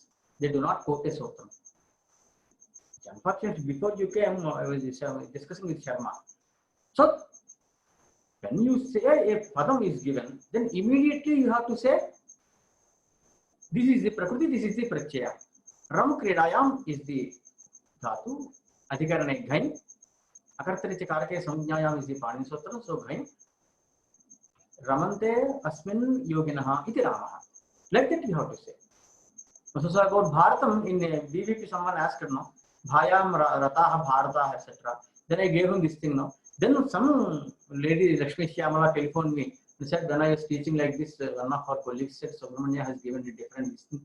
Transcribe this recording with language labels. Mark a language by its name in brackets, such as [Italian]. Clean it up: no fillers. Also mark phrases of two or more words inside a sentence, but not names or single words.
[English] They do not quote a sutra. Unfortunately, before you came, I was discussing with Sharma. So, when you say a padam is given, then immediately you have to say, this is the prakriti, this is the pratyaya. [Sanskrit] रम् क्रीडायाम् [English] is the dhatu, [Sanskrit] अधिकरणे घञ्, अकर्तरिच कारके संज्ञायाम् [English] is the Pāṇini sutra, so ghai. [Sanskrit] रमन्ते अस्मिन् योगिनः इति रामः. [English] Like that you have to say. So about Bharatam, in BVP someone asked, no, [Sanskrit] भायां रतः भरतः, [English] etc. Then I gave him this thing, no. Then some lady, Lakshmi Shyamala, telephoned me and said, when I was teaching like this, one of our colleagues said, Subrahmanya has given a different thing.